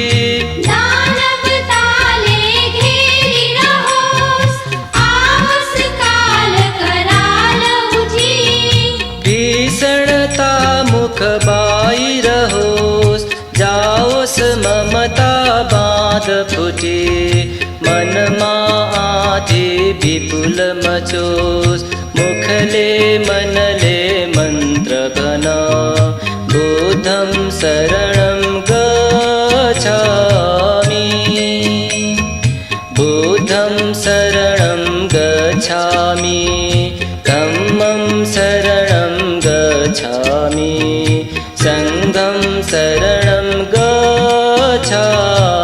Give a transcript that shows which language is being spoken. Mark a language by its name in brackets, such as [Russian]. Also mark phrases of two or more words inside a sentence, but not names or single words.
[Nepali] दानवताले घेरी रहोस् आओस् काल कराल उठी। भीषणता मुख बाहिर होस् जाओस् ममता बाँध फुटी। मनमा आधी विपुल मचोस् मुखले मनले मन्त्र भन। [Pali] बुद्धं शरणं गच्छामि। बुद्धं शरणं गच्छामि धम्मं शरणं गच्छामि संघं शरणं गच्छामि।